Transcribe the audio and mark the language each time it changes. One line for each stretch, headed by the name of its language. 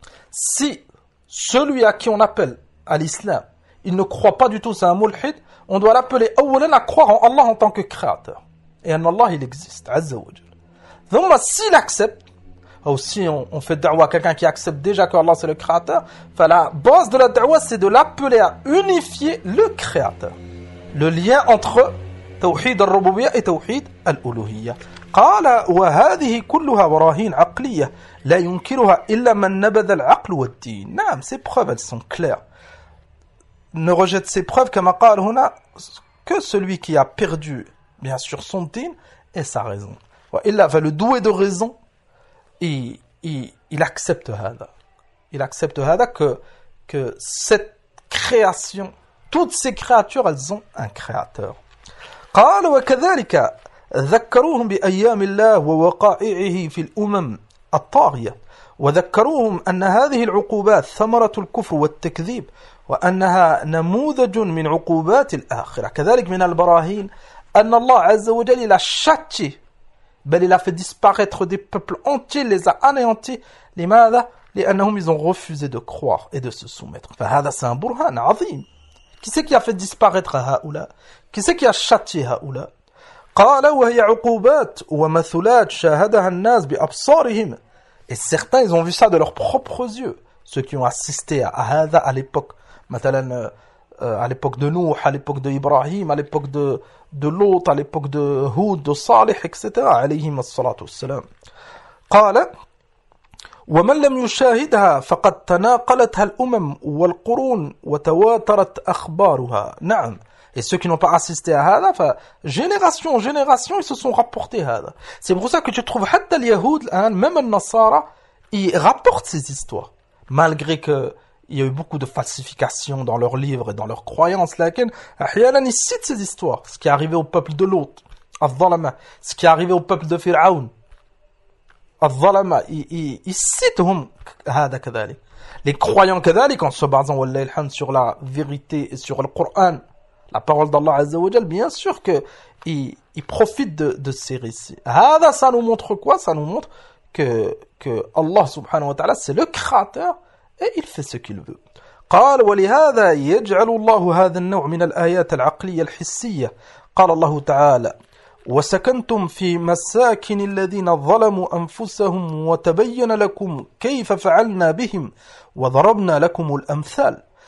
French: Si celui à qui on appelle à l'islam, il ne croit pas du tout, c'est un mulhid, on doit l'appeler awwalan à croire en Allah en tant que créateur. Et en Allah, il existe, azza wa jal. Donc, s'il accepte, aussi on fait da'wa à quelqu'un qui accepte déjà que Allah c'est le créateur, la base de la da'wa, c'est de l'appeler à unifier le créateur. Le lien entre tawhid al-rububiyya et tawhid al-uluhiyya.
Arabic: قال وهذه كلها براهين عقلية لا ينكرها إلا من نبذ العقل والدين. نعم,
French: ces preuves elles sont claires. Ne rejette ces preuves comme
Arabic: قال هنا
French: que celui qui a perdu bien sûr son din et sa raison.
Arabic: وإلا
French: va le doué de raison il accepte
Arabic: هذا.
French: Il accepte
Arabic: هذا
French: que cette création, toutes ces créatures elles ont un créateur.
Arabic: قال وكذلك ذكروهم بأيام الله ووقائعه في الأمم الطاغية وذكروهم أن هذه العقوبات ثمرة الكفر والتكذيب وأنها نموذج من عقوبات الآخرة. كذلك من البراهين أن الله عز وجل
French: il a châtié, bel il a fait disparaître des peuples entiers, les a anéantis.
Arabic: لماذا؟ لأنهم
French: ils ont refusé de croire et de se soumettre.
Arabic: فهذا
French: c'est un burhan
Arabic: عظيم.
French: Qui c'est qui a fait disparaître
Arabic: هؤلاء؟
French: Qui c'est qui a châtié هؤلاء؟
Arabic: قال وهي عقوبات ومثلات شاهدها الناس بأبصارهم.
French: Et certains ils ont vu ça de leurs propres yeux, ceux qui ont assisté à
Arabic: هذا
French: à l'époque.
Arabic: مثلا
French: à l'époque de Nuh, à l'époque de Ibrahim, à l'époque de Lot, à l'époque de Hud, de Salih, etc.
Arabic: عليهم الصلاة والسلام. قال ومن لم يشاهدها فقد تناقلتها الأمم والقرون وتواترت أخبارها. نعم.
French: Et ceux qui n'ont pas assisté à
Arabic: هذا,
French: génération en génération, ils se sont rapportés à هذا. C'est pour ça que tu trouves
Arabic: حتى اليهود الآن,
French: même
Arabic: النصارى,
French: ils rapportent ces histoires. Malgré que il y a eu beaucoup de falsifications dans leurs livres et dans leurs croyances.
Arabic: Lakin, ahyanan,
French: ils citent ces histoires. Ce qui est arrivé au peuple de Lot, al-Zalama. Ce qui est arrivé au peuple de Pharaon, al-Zalama. Ils citent hum,
Arabic: hada kadhalik.
French: Les croyants
Arabic: kadhalik,
French: en se basant,
Arabic: wallahi alhamd,
French: sur la vérité et sur le Coran, la parole d'Allah Azza wa Jal, bien sûr qu'ils profitent de ces récits.
Arabic: Hada,
French: ça nous montre quoi? Ça nous montre que Allah subhanahu wa ta'ala, c'est le créateur. Et il fait ce qu'il veut.
Arabic: قال ولهذا يجعل الله هذا النوع من الآيات العقلية الحسية. قال الله تعالى وسكنتم في مساكن الذين ظلموا أنفسهم وتبين لكم كيف فعلنا بهم وضربنا لكم الأمثال.